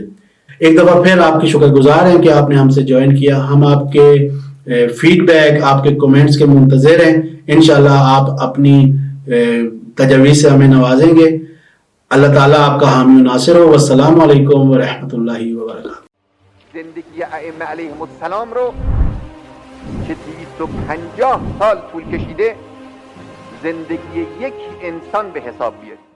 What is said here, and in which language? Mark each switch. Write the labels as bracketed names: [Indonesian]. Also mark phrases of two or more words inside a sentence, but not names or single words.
[Urdu] ایک دفعہ پھر آپ کی شکر گزار ہیں کہ آپ نے ہم سے جوائن کیا۔ ہم آپ کے فیڈ بیک، آپ کے کومنٹس کے منتظر ہیں۔ انشاءاللہ آپ اپنی تجاویز سے ہمیں نوازیں گے۔ اللہ تعالیٰ آپ کا حامی و ناصر ہو۔ والسلام علیکم ورحمۃ اللہ وبرکاتہ۔ [Persian] زندگی ائمه علیهم السلام رو که 250 سال طول کشیده زندگی یک انسان به حساب بیارید.